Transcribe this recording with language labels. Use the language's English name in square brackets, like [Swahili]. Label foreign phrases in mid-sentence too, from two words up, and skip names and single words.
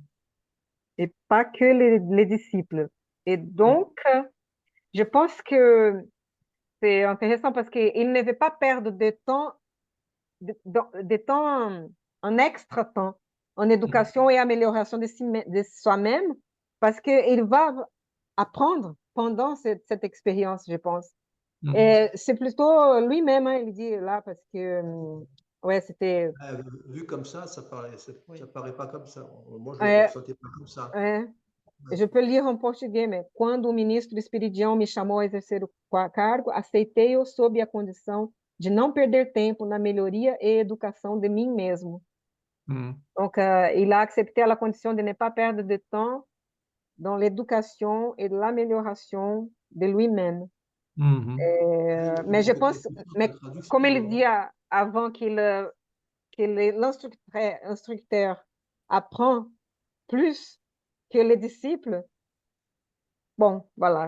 [French] et pas que les disciples. Et donc, je pense que c'est intéressant parce qu'il ne veut pas perdre de temps, de temps en extra temps en éducation et amélioration de soi-même, parce qu'il va apprendre pendant cette expérience, je pense. Mhm. Et c'est plutôt lui-même, hein, il dit là, parce que, ouais, c'était. Vu comme Oui. ça paraît pas comme ça. Moi, je le É, ressentais pas comme ça. [Portuguese] é, [French] je peux lire [Portuguese] em português, mas quando o ministro Espiridião me chamou a exercer o cargo, aceitei-o sob a condição de não perder tempo na melhoria e educação de mim mesmo. Mhm. [French] Donc, il a accepté à la condition de ne pas perdre de temps dans l'éducation et l'amélioration de lui-même. Mhm. Mais je pense, C'est sûr que mais la traduction, comme il dit avant que l'instructeur apprend plus que les disciples, bon, voilà.